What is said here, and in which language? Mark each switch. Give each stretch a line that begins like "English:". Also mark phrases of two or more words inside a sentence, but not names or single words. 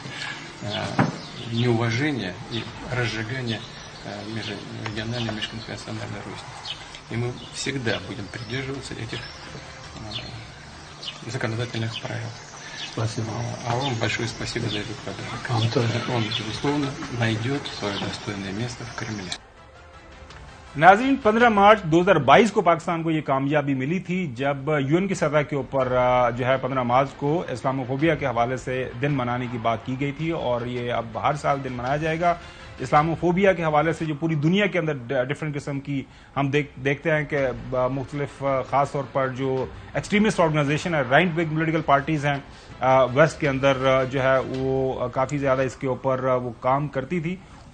Russian: Неуважение и разжигание межрегиональной, межконфессиональной розни. И мы всегда будем придерживаться этих законодательных правил. Спасибо. А вам большое спасибо за этот подарок. Он, безусловно, найдет свое достойное место в Кремле.
Urdu: ناظرین، 15 مارچ 2022 کو پاکستان کو یہ کامیابی ملی تھی جب UN کی سطح کے اوپر جو ہے 15 مارچ کو اسلاموفوبیا کے حوالے سے دن منانے کی بات کی گئی تھی، اور یہ اب ہر سال دن منایا جائے گا. اسلاموفوبیا کے حوالے سے جو پوری دنیا کے اندر ڈفرینٹ قسم کی ہم دیکھتے ہیں کہ مختلف خاص طور پر جو
English: extremist organization
Urdu: ہے،
English: right wing political parties
Urdu: ہیں ویسٹ کے اندر جو ہے وہ کافی زیادہ اس کے اوپر وہ کام کرتی تھی.